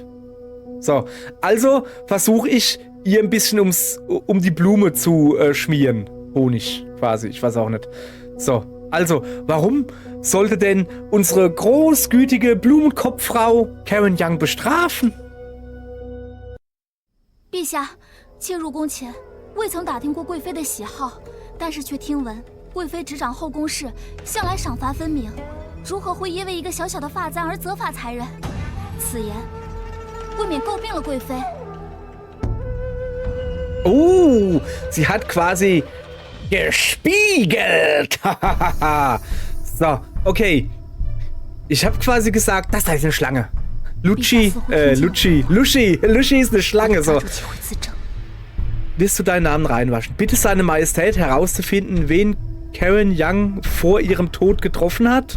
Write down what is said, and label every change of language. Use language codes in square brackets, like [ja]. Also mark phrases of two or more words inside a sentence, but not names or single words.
[de] So, also versuche ich, ihr ein bisschen um die Blume zu schmieren. Honig, quasi, ich weiß auch nicht. So, also, warum sollte denn unsere großgütige Blumenkopffrau Karen Young bestrafen? [zh] 陛下，妾入宫前未曾打听过贵妃的喜好，但是却听闻贵妃执掌后宫事，向来赏罚分明，如何会因为一个小小的发簪而责罚才人？此言未免诟病了贵妃。 [de] Oh, sie hat quasi Gespiegelt! So, okay. Ich habe quasi gesagt, das da ist eine Schlange. Lushi ist eine Schlange, so. Willst du deinen Namen reinwaschen? Bitte seine Majestät herauszufinden, wen Karen Young vor ihrem Tod getroffen hat.